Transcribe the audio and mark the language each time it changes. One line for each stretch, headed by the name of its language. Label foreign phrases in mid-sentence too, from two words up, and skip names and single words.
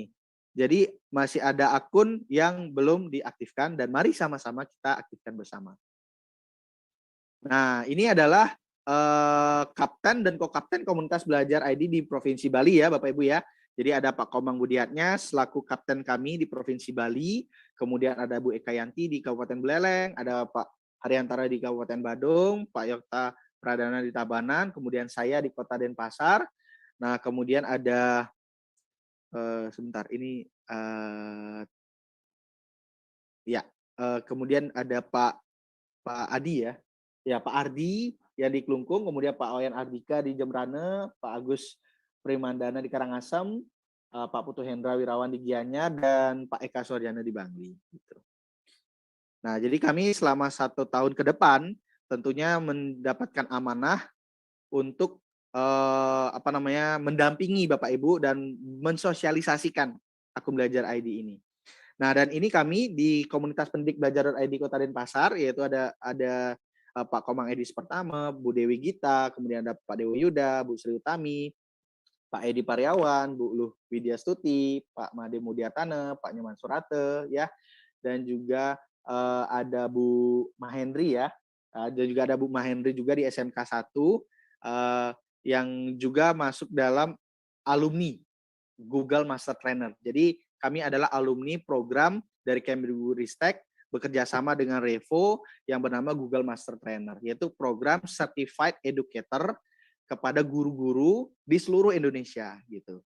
Indonesian: Jadi masih ada akun yang belum diaktifkan dan mari sama-sama kita aktifkan bersama. Nah, ini adalah kapten dan ko-kapten komunitas Belajar ID di Provinsi Bali ya Bapak Ibu ya. Jadi ada Pak Komang Budiatnya selaku kapten kami di Provinsi Bali, kemudian ada Bu Eka Yanti di Kabupaten Buleleng, ada Pak Hariyantara di Kabupaten Badung, Pak Yokta Pradana di Tabanan, kemudian saya di Kota Denpasar. Nah, kemudian ada kemudian ada Pak Adi ya. Ya, Pak Ardi yang di Klungkung, kemudian Pak Oyan Ardika di Jembrane, Pak Agus Primandana di Karangasem, Pak Putu Hendra Wirawan di Gianyar, dan Pak Eka Suryana di Bangli. Gitu. Nah, jadi kami selama 1 tahun ke depan tentunya mendapatkan amanah untuk mendampingi Bapak Ibu dan mensosialisasikan akun Belajar ID ini. Nah, dan ini kami di komunitas pendidik Belajar ID Kota Denpasar, yaitu ada Pak Komang Edis pertama, Bu Dewi Gita, kemudian ada Pak Dewo Yuda, Bu Sri Utami, Pak Edi Pariawan, Bu Luh Widya Stuti, Pak Made Mudiatana, Pak Nyoman Surate, ya, dan juga ada Bu Mahendri ya, dan juga ada Bu Mahendri juga di SMK 1 yang juga masuk dalam alumni Google Master Trainer. Jadi kami adalah alumni program dari Kemdikbudristek bekerja sama dengan Revo yang bernama Google Master Trainer, yaitu program Certified Educator kepada guru-guru di seluruh Indonesia gitu.